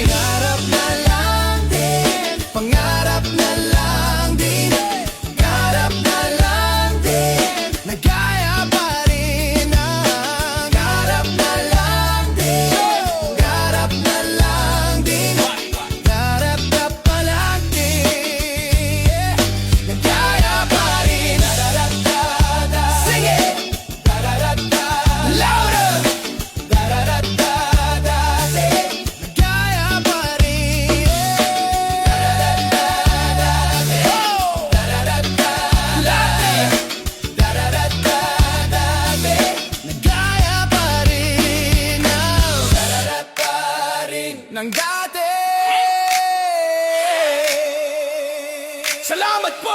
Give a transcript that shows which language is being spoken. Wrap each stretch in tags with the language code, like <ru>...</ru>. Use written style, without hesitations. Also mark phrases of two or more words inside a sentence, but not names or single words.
<tl>Pangarap na lang din, pangarap na lang din, pangarap na lang din, nagaya pa rin ang pangarap na lang din, pangarap na lang din, pangarap na pa lang din, nagaya pa rin. Da-da-da-da-da.</tl> <en>Sing it! Da-da-da-da. Louder! Da-da-da-da-da. Say it!</en> <tl>Nagaya pa rin. Da-da-da-da-da. Oh! Da-da-da-da. Louder! Da-da-da-da-da. Nagaya pa rin ang da-da-da pa rin ng dati. Salamat po!</tl>